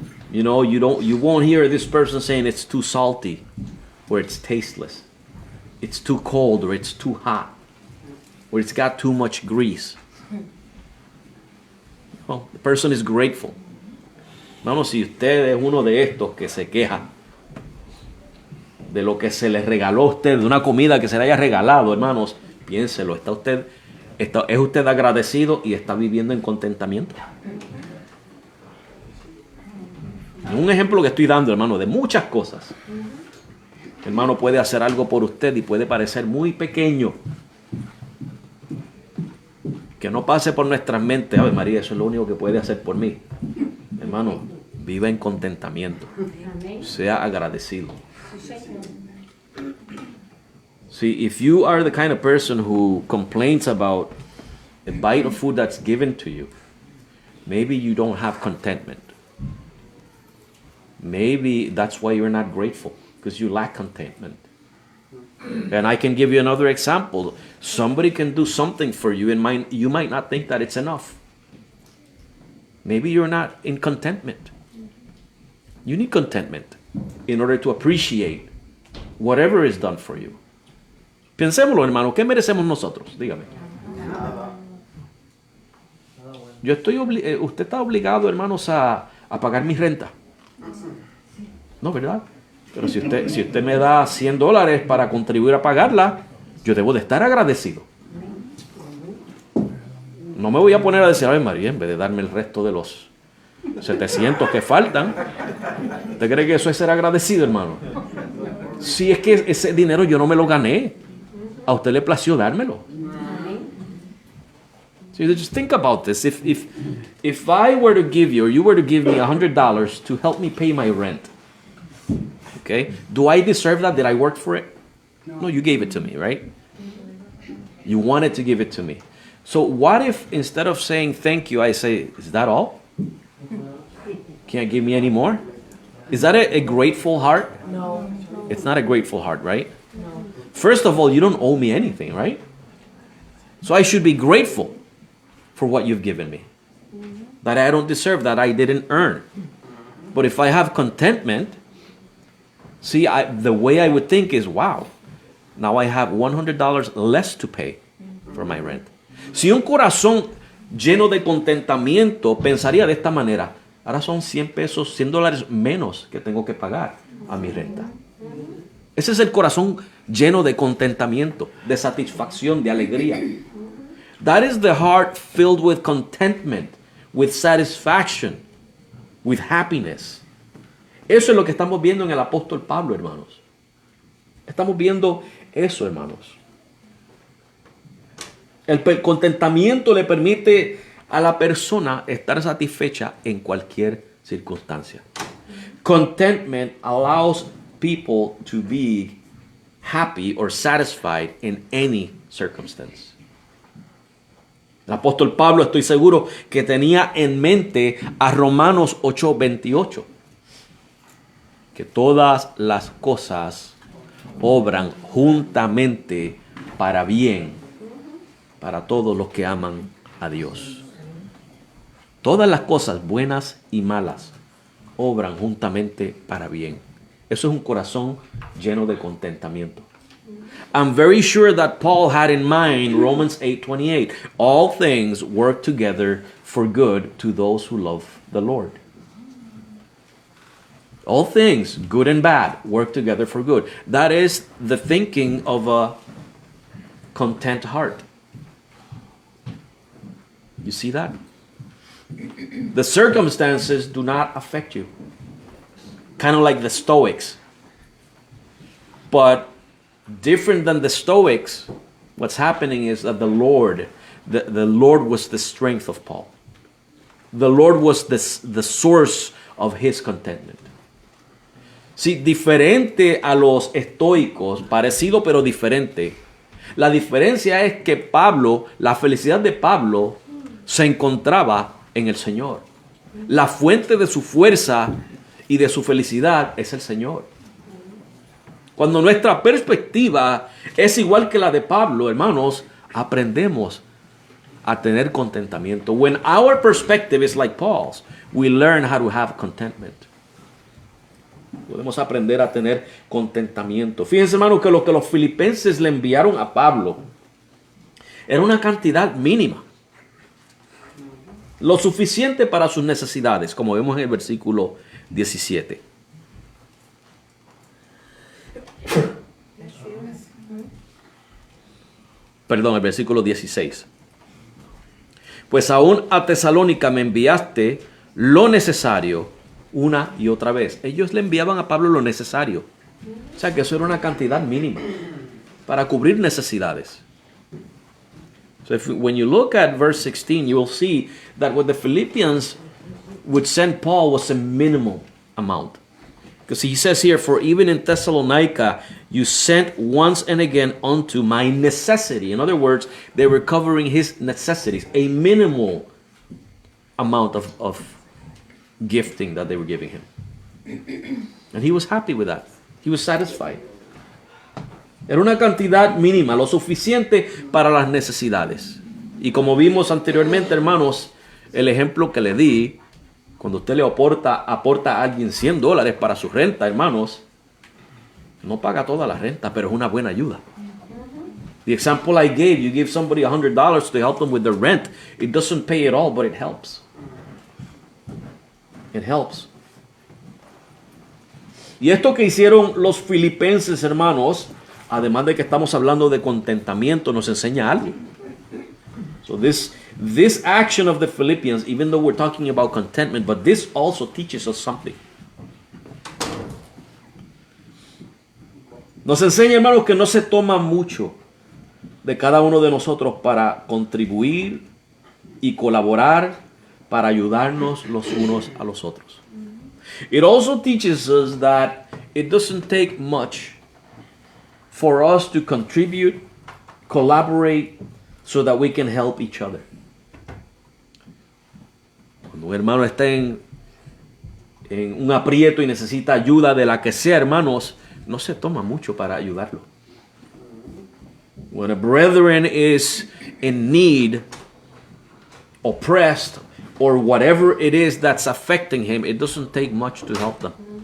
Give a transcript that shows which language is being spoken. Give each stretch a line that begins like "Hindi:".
English: You know, you won't hear this person saying it's too salty or it's tasteless. It's too cold or it's too hot or it's got too much grease. Well, the person is grateful.
Spanish: Vamos, si usted es uno de estos que se queja de lo que se le regaló a usted, de una comida que se le haya regalado, hermanos, piénselo, ¿es usted agradecido y está viviendo en contentamiento? Un ejemplo que estoy dando, hermano, de muchas cosas. Hermano, puede hacer algo por usted y puede parecer muy pequeño. Que no pase por nuestras mentes, Ave María, eso es lo único que puede hacer por mí. Hermano, viva en contentamiento. Sea agradecido.
English: See, if you are the kind of person who complains about a bite of food that's given to you, maybe you don't have contentment. Maybe that's why you're not grateful, because you lack contentment. And I can give you another example. Somebody can do something for you and you might not think that it's enough. Maybe you're not in contentment. You need contentment in order to appreciate whatever is done for you.
Spanish: Pensémoslo, hermano, ¿qué merecemos nosotros? Dígame. Usted está obligado, hermanos, a pagar mi renta. No, ¿verdad? Pero si usted me da $100 para contribuir a pagarla, yo debo de estar agradecido. No me voy a poner a decir, Ave María, en vez de darme el resto de los 700 que faltan. ¿Usted cree que eso es ser agradecido, hermano? Si es que ese dinero yo no me lo gané, a usted le plació dármelo.
English: So just think about this. If I were to give you, or you were to give me $100 to help me pay my rent, okay, do I deserve that? Did I work for it? No, you gave it to me, right? You wanted to give it to me. So what if instead of saying thank you, I say, is that all? Can't give me any more? Is that a grateful heart? No. It's not a grateful heart, right? No. First of all, you don't owe me anything, right? So I should be grateful for what you've given me. That I don't deserve, that I didn't earn. But if I have contentment, see, the way I would think is, wow, now I have $100 less to pay for my rent.
Spanish: Si un corazón lleno de contentamiento pensaría de esta manera, ahora son $100 menos que tengo que pagar a mi renta. Ese es el corazón lleno de contentamiento, de satisfacción, de alegría.
English: That is the heart filled with contentment, with satisfaction, with happiness.
Spanish: Eso es lo que estamos viendo en el apóstol Pablo, hermanos. Estamos viendo eso, hermanos. El contentamiento le permite a la persona estar satisfecha en cualquier circunstancia.
English: Contentment allows people to be happy or satisfied in any circumstance.
Spanish: El apóstol Pablo, estoy seguro que tenía en mente a Romanos 8:28, que todas las cosas obran juntamente para bien para todos los que aman a Dios. Todas las cosas buenas y malas obran juntamente para bien. Eso es un corazón lleno de contentamiento.
English: I'm very sure that Paul had in mind Romans 8:28. All things work together for good to those who love the Lord. All things, good and bad, work together for good. That is the thinking of a content heart. You see that? The circumstances do not affect you. Kind of like the Stoics. But different than the Stoics, what's happening is that the Lord was the strength of Paul. The Lord was the source of his contentment.
Spanish: Sí, diferente a los estoicos, parecido pero diferente. La diferencia es que Pablo, la felicidad de Pablo se encontraba en el Señor. La fuente de su fuerza y de su felicidad es el Señor. Cuando nuestra perspectiva es igual que la de Pablo, hermanos, aprendemos a tener contentamiento.
English: When our perspective is like Paul's, we learn how to have contentment.
Spanish: Podemos aprender a tener contentamiento. Fíjense, hermanos, que lo que los filipenses le enviaron a Pablo era una cantidad mínima. Lo suficiente para sus necesidades, como vemos en el versículo 17. Perdón, el versículo 16. Pues aún a Tesalónica me enviaste lo necesario una y otra vez. Ellos le enviaban a Pablo lo necesario. O sea que eso era una cantidad mínima para cubrir necesidades.
English: So when you look at verse 16, you will see that what the Philippians would send Paul was a minimal amount. Because he says here, for even in Thessalonica, you sent once and again unto my necessity. In other words, they were covering his necessities, a minimal amount of gifting that they were giving him. And he was happy with that. He was satisfied.
Spanish: Era una cantidad mínima, lo suficiente para las necesidades. Y como vimos anteriormente, hermanos, el ejemplo que le di, cuando usted le aporta a alguien $100 para su renta, hermanos, no paga toda la renta, pero es una buena ayuda.
English: The example I gave, you give somebody $100 to help them with their rent. It doesn't pay it all, but it helps. It helps.
Spanish: Y esto que hicieron los filipenses, hermanos, además de que estamos hablando de contentamiento, nos enseña algo.
English: So this action of the Philippians, even though we're talking about contentment, but this also teaches us something.
Spanish: Nos enseña, hermanos, que no se toma mucho de cada uno de nosotros para contribuir y colaborar para ayudarnos los unos a los otros.
English: It also teaches us that it doesn't take much for us to contribute, collaborate, so that we can help each other.
Spanish: Cuando un hermano está en un aprieto y necesita ayuda de la que sea, hermanos, no se toma mucho para ayudarlo.
English: When a brethren is in need, oppressed, or whatever it is that's affecting him, it doesn't take much to help them.